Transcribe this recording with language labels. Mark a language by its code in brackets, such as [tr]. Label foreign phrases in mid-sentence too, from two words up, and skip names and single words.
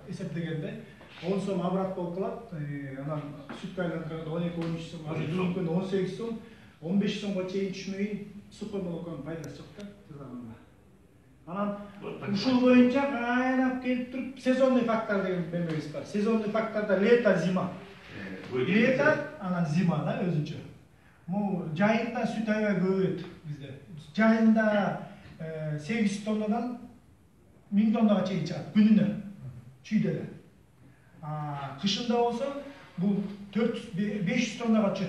[ky] Эсептегенде 10 сом обрат болуп калат. Анан сүткө айландырганда 12-13 сом, азыр бүгүнкү күндө 18 сом, 15 сомго чейин түшмөйүн [ru] сухой молоконун [ky] пайдасы жок да тазаганда. Анан ушул боюнча кайнап келип туруп [ru] сезонный фактор [ky] деген бемебиз бар. [ru] Сезонный факторда лето, зима. Лето, [ky] анан зима да өзүнчө. Могу жайында сүт аябай көбөйөт бизде. Жайында 800 тоннадан 1000 тоннага чейин чыгат күнүнө. Чүйдө эле. Кышында болсо бул 500 тоннага чыгат.